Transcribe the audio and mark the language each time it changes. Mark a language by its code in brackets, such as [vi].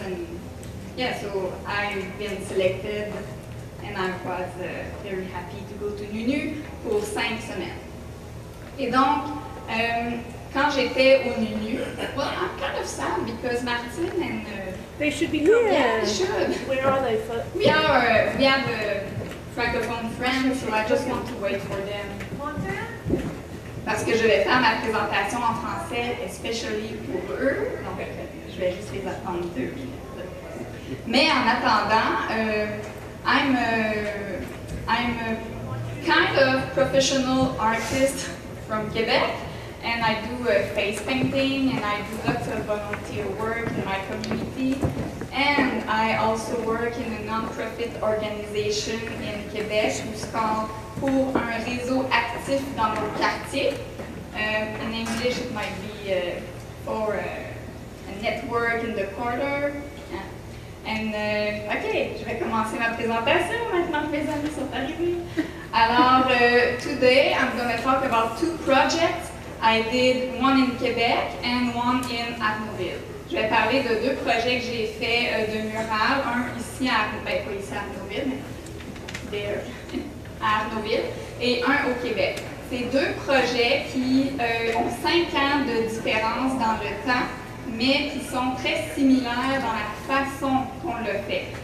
[en] And yeah, so I've been selected, and I was very happy to go to NUNU [fr] pour 5 semaines. Et donc, quand j'étais au NUNU, [en] well, I'm kind of sad because Martin and they should be coming. Yeah, they should. Where are they? We have Francophone friends, so I just want to wait for them. [fr] Parce que je vais faire ma présentation en français, [en] especially [fr] pour eux. Donc, je vais juste les attendre 2 minutes. Mais en attendant, [en] I'm a kind of professional artist from Quebec, and I do face painting, and I do lots of volunteer work in my community, and I also work in a non-profit organization in Quebec who's called Pour un réseau actif dans nos quartiers. In English it might be for a network in the quarter. [fr] And, ok, je vais commencer ma présentation maintenant que mes amis sont arrivés. [en] Alors, today I'm going to talk about 2 projects. I did one in Quebec and one in Arnaudville. [fr] Je vais parler de 2 projets que j'ai fait de mural, un ici à Abbey, pas ici à Arnaudville, mais à Arnaudville, et un au Québec. C'est 2 projets qui ont 5 ans de différence dans le temps, mais qui sont très similaires dans la façon qu'on le fait.